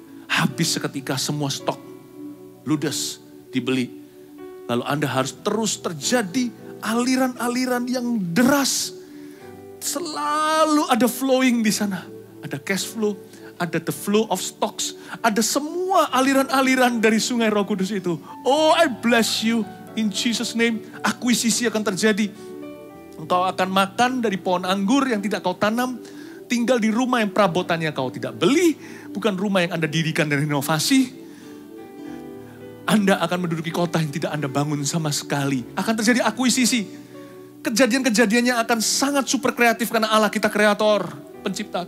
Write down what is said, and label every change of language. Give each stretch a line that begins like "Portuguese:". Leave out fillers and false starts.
Indonesian: Habis seketika semua stok. Ludes dibeli. Lalu Anda harus terus terjadi aliran-aliran yang deras. Selalu ada flowing di sana. Ada cash flow, ada
English: the flow of stocks.
Indonesian: Ada semua aliran-aliran dari sungai Roh Kudus itu.
English: Oh, I bless you in Jesus name.
Indonesian: Akuisisi akan terjadi. Engkau akan makan dari pohon anggur yang tidak kau tanam. Tinggal di rumah yang perabotannya kau tidak beli. Bukan rumah yang Anda dirikan dan renovasi. Anda akan menduduki kota yang tidak Anda bangun sama sekali. Akan terjadi akuisisi. Kejadian-kejadiannya akan sangat super kreatif karena Allah kita kreator, pencipta.